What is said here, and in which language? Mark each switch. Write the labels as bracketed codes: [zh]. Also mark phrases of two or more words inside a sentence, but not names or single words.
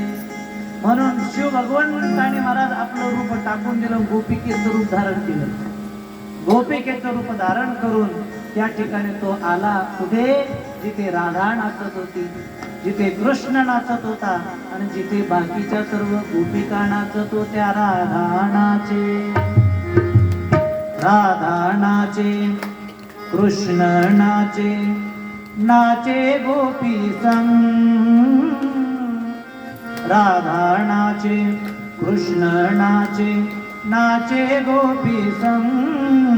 [mr] म्हणून शिव भगवंताने महाराज आपलं रूप टाकून दिलं, गोपिकेचं रूप धारण केलं. गोपिकेचं रूप धारण करून त्या ठिकाणी तो आला. कुठे? जिथे राधा नाचत होती, जिथे कृष्ण नाचत होता आणि जिथे बाकीच्या सर्व गोपिका नाचत होत्या. [hi] राधा नाचे, राधा नाचे, कृष्ण नाचे, नाचे गोपी संग. राधा नाचे, कृष्ण नाचे, नाचे गोपी संग.